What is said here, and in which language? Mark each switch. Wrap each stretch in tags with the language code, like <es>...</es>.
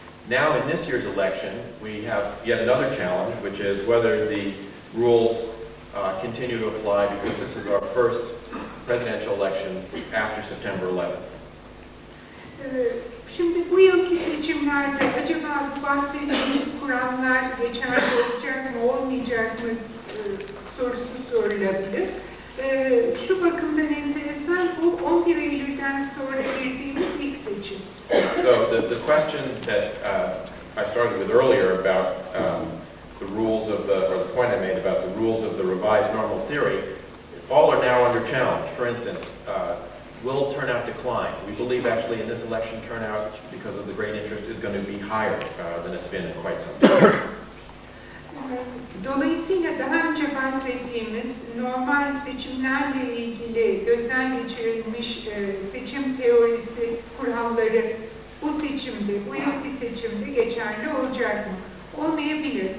<en>Now in this year's election, we have yet another challenge, which is whether the rules continue to apply, because this is our first presidential election after September 11th.</en> <tr>Şimdi bu yılki seçimlerde acaba bu bahsettiğimiz kurallar geçerli olacak mı, olmayacak mı sorusu sorulabilir. Şu bakımdan enteresan, bu 11 Eylül'den sonra girdiğimiz ilk seçim.</tr> <en>So the question that I started with earlier about the rules of or the point I made about the rules of the revised normal theory, all are now under challenge. For instance, will turnout decline? We believe actually in this election turnout, because of the great interest, is going to be higher than it's been in quite some time.</en> <tr>Dolayısıyla daha önce bahsettiğimiz normal seçimlerle ilgili gözden geçirilmiş seçim teorisi kuralları bu seçimde, bu yılki seçimde geçerli olacak mı? Olmayabilir.</tr>